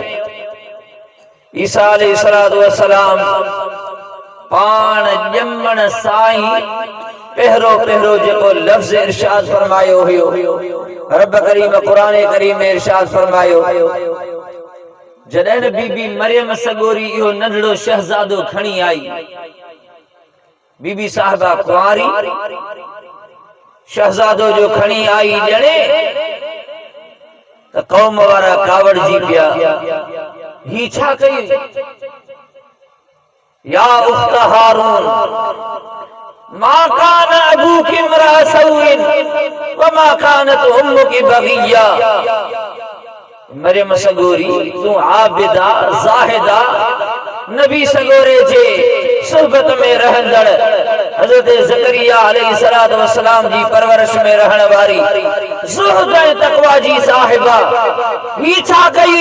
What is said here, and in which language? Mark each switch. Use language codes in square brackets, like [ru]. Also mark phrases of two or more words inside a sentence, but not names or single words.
[sd] ईसा अलैहिस्सलाम पाण ॼमण साईं पहिरो जेको लफ्ज़ इरशाद फरमायो हुयो रब करीम कुरान करीम में इरशाद फरमायो जॾहिं बीबी मरियम सगोरी इहो नंढड़ो शहज़ादो खणी आई, बीबी साहिबा कुंवारी शहज़ादो जो खणी आई ॼणे त कौम वारा कावड़जी पिया, ही छा कई? [ar] يا أخت هارون ما كان أبوك امرأ سوء وما كانت أمك بغيا. [sd] मरियम सगोरी तू आबिदा ज़ाहिदा नबी सगोरे जे सुहबत में रहंदड़ हज़रत ज़करिया [ar] عليه الصلاة والسلام [sd] जी परवरिश में रहण वारी ज़ुहद ऐं तक़वा जी साहिबा, ही छा कई?